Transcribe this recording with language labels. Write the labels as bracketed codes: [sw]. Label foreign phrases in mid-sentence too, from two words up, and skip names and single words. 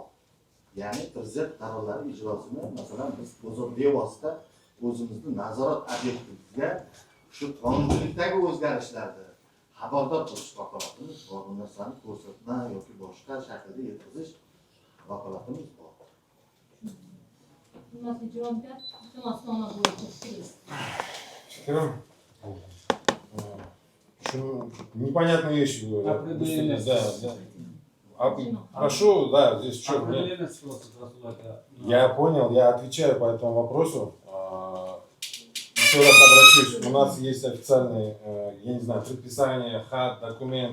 [uz] Ya'ni prezident qarorlari ijrosini masalan biz bevosita o'zimizni nazorat obyektimizga shu qonunchilikdagi o'zgarishlarni xabardor qilish vakolatimiz bor. Bu narsani ko'rsatma yoki boshqa shaklda yetkazish vakolatimiz bor. Hurmatli javobgar, iltimosnoma bo'yicha fikringiz. Fikrim, [ru] непонятные вещи говорят. Определение. Да, да. Прошу, да, здесь что? Я понял, я отвечаю по этому вопросу. Еще раз обращусь, у нас есть официальные, я не знаю, предписание, хат, документ.